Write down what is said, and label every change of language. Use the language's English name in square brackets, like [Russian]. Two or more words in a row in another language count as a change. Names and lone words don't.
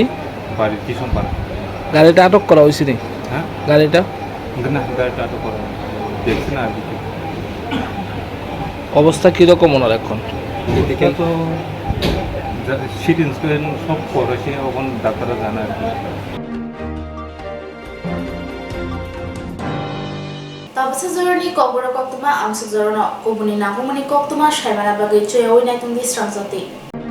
[Bangla] কিশন পাড়া গাড়িটা আটক করা হয়েছে নি হ্যাঁ গাড়িটা আটক করা দেখছি না আর কি অবস্থা কিরকম ওনার এখন তো সিটি ইন্সুরেন্স সব করেছে এখন ডাক্তাররা জানে আর কি [Kok Borok] tabsa zoroni Kokborok Koktwma amsa zorona kobuni nahumani Koktwma shaimana bagai choyoi naitung di Swrangchati